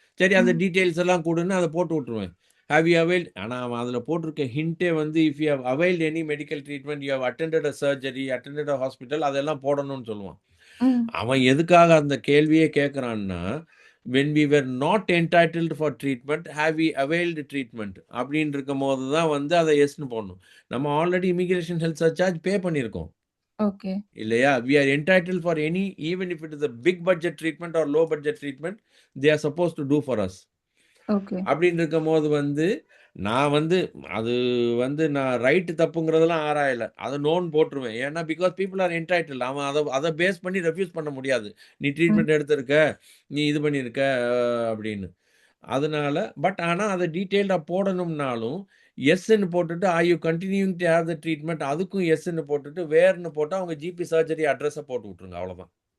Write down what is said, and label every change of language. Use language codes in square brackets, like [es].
[ta] சரி அந்த டீட்டெயில்ஸ் எல்லாம் கொடுன்னு அதை போட்டு விட்ருவேன். [en] have you availed, [ta] ஆனால் அவன் அதில் போட்டிருக்க ஹிண்ட்டே வந்து [en] if you have availed any medical treatment, you have attended a surgery, attended a hospital, [ta] அதெல்லாம் போடணும்னு சொல்லுவான். அவன் எதுக்காக அந்த கேள்வியே கேட்குறான்னா, [en] when we were not entitled for treatment, have we availed treatment [ta] அப்படின்னு இருக்கும் போது தான் வந்து அதை எஸ்ன்னு போடணும். நம்ம ஆல்ரெடி இமிகிரேஷன் ஹெல்த் சர்சார்ஜ் பே பண்ணியிருக்கோம் ஓகே. இல்லையா? [en] we are entitled for any, even if it is a big budget treatment or low budget treatment, they are supposed to do for us. [ta] Okay. அப்படின்னு இருக்கும் போது வந்து நான் வந்து அது வந்து நான் ரைட்டு தப்புங்கிறதெல்லாம் ஆராயலை, அதை நோன் போட்டுருவேன். ஏன்னா [en] Because people are entitle. [ta] அவன் அதை பேஸ் பண்ணி ரெஃப்யூஸ் பண்ண முடியாது. நீ ட்ரீட்மெண்ட் எடுத்திருக்க, நீ இது பண்ணியிருக்க அப்படின்னு. அதனால பட் ஆனால் அதை டீட்டெயில்டாக போடணும்னாலும் எஸ்ன்னு போட்டுட்டு [en] are you continuing to have the treatment, [ta] அதுக்கும் எஸ்ன்னு போட்டுட்டு வேர்னு போட்டால் அவங்க ஜிபி சர்ஜரி அட்ரஸை போட்டு விட்ருங்க, அவ்வளோதான்.